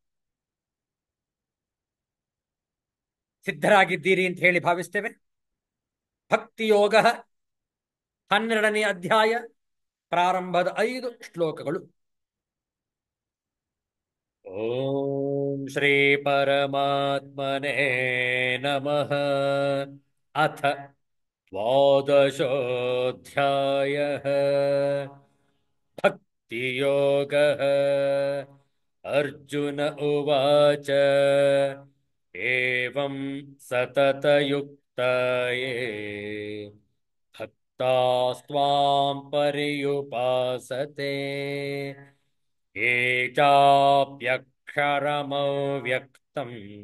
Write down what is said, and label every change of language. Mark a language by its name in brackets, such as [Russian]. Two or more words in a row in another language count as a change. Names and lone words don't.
[Kannada] ಸಿದ್ಧರಾಗಿದ್ದೀರಿ ಅಂತ ಹೇಳಿ ಭಾವಿಸ್ತೇವೆ. ಭಕ್ತಿಯೋಗ 12ನೇ ಅಧ್ಯಾಯ ಪ್ರಾರಂಭದ 5 ಶ್ಲೋಕಗಳು. [Sanskrit] ಓಂ ಶ್ರೀ ಪರಮಾತ್ಮನೇ ನಮಃ. ಅಥ ದ್ವಾದಶೋऽಧ್ಯಾಯಃ. ಭಕ್ತಿಯೋಗಃ. अर्जुन उवाच एवं सततयुक्ता ये भक्तास्त्वां पर्युपासते ये चाप्यक्षरमव्यक्तम्